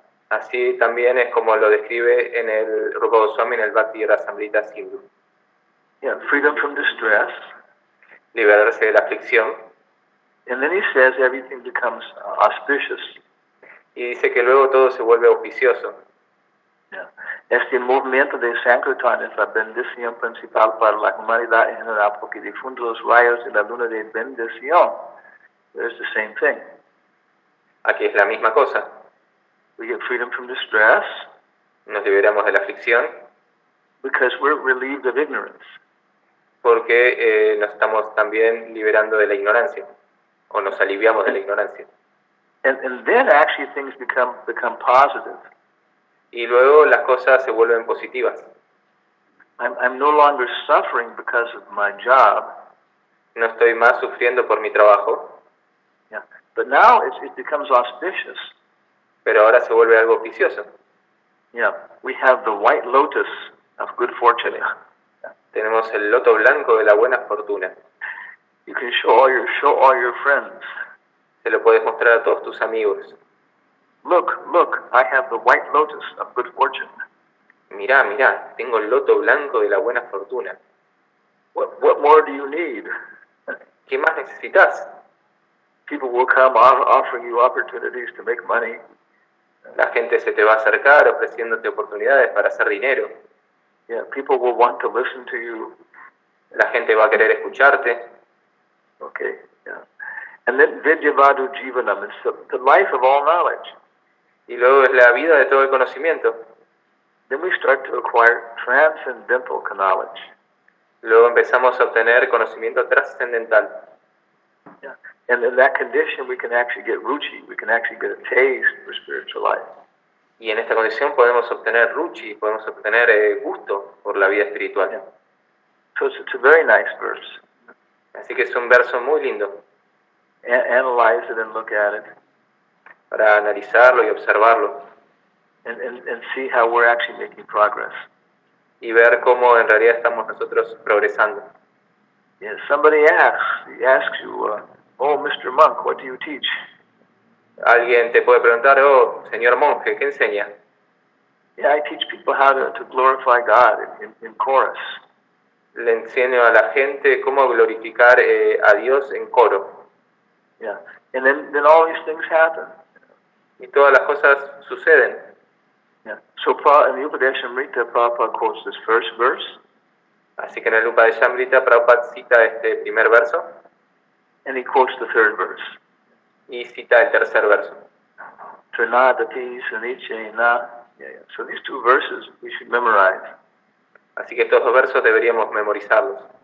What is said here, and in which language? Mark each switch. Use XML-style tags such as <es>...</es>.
<es>Así también es como lo describe en el Rupa Goswami en el Bhakti Rasamrita Sindhu.</es> <en>Yeah, freedom from distress.</en> <es>Liberarse de la aflicción.</es> <en>And then he says everything becomes auspicious.</en> <es>Y dice que luego todo se vuelve auspicioso. Yeah. Este movimiento de Sankirtan es la bendición principal para la humanidad en general porque difunde los rayos de la luna de bendición.</es> <en>There's the same thing.</en> <es>Aquí es la misma cosa.</es> <en>We get freedom from distress.</en> <es>Nos liberamos de la aflicción. Because we're relieved of ignorance. Porque nos estamos también liberando de la ignorancia. O nos aliviamos de la ignorancia.</es> <en>And then actually things become positive.</en> <es>Y luego las cosas se vuelven positivas.</es> <en>I'm no longer suffering because of my job.</en> <es>No estoy más sufriendo por mi trabajo. Yeah.</es> <en>But now it becomes auspicious.</en> <es>Pero ahora se vuelve algo auspicioso. Yeah.</es> <en>We have the white lotus of good fortune. Yeah.</en> <es>Tenemos el loto blanco de la buena fortuna.</es> <en>You can show all your friends.</en> <es>Se lo puedes mostrar a todos tus amigos.</es> <en>Look, I have the white lotus of good fortune.</en> <es>Mirá, tengo el loto blanco de la buena fortuna.</es> <en>What more do you need?</en> <es>¿Qué más necesitas?</es> <en>People will come offering you opportunities to make money.</en> <es>La gente se te va a acercar ofreciéndote oportunidades para hacer dinero.</es> <en>Yeah, people will want to listen to you.</en> <es>La gente va a querer escucharte. Okay, yeah.</es> <en>And then Vidyavadu Jivanam is the life of all knowledge.</en> <es>Y luego es la vida de todo el conocimiento.</es> <en>Then we start to acquire transcendental knowledge.</en> <es>Luego empezamos a obtener conocimiento trascendental. Yeah.</es> <en>And in that condition we can actually get ruchi, we can actually get a taste for spiritual life.</en> <es>Y en esta condición podemos obtener ruchi, podemos obtener gusto por la vida espiritual.</es> <en>Yeah. So it's a very nice verse.</en> <es>Así que es un verso muy lindo.</es> <en>Analyze it and look at it.</en> <es>Para analizarlo y observarlo.</es> <en>And see how we're actually making progress.</en> <es>y ver cómo en realidad estamos nosotros progresando.</es> <en>Yeah, somebody asks you, oh, Mr. Monk, what do you teach?</en> <es>Alguien te puede preguntar, oh, señor monje, ¿qué enseña?</es> <en>Yeah, I teach people how to glorify God in chorus.</en> <es>Le enseño a la gente cómo glorificar a Dios en coro.</es> <en>Yeah, and then all these things happen.</en> <es>Y todas las cosas suceden.</es> <en>Yeah. So in the Upadeshamrita, Prabhupada quotes this first verse.</en> <es>Así que en el Upadeshamrita, Prabhupada cita este primer verso.</es> <en>And he quotes the third verse.</en> <es>Y cita el tercer verso.</es> <sa>Trinadati Sunichena. Yeah.</sa> <en>So these two verses we should memorize.</en> <es>Así que estos dos versos deberíamos memorizarlos.</es>